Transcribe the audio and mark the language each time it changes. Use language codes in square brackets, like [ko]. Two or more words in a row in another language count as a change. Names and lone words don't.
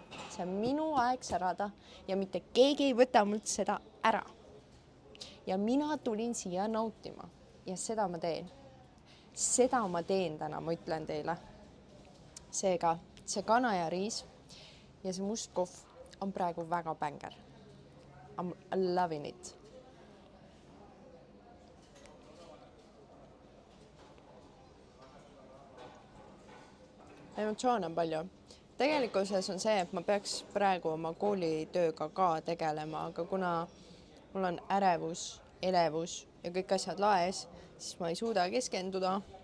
[et] See on minu aeg särada ja mitte keegi ei võta mult seda ära. Ja mina tulin siia nautima ja seda ma teen. Seda ma teen täna, ma ütlen teile. Seega, see kana ja riis ja see must kohv on praegu väga bänger. [en] I'm loving it. [et] Emotsioon on palju. Tegelikkuses on see, et ma peaks praegu oma koolitööga ka tegelema, aga kuna mul on ärevus, elevus ja kõik asjad laes, siis ma ei suuda keskenduda.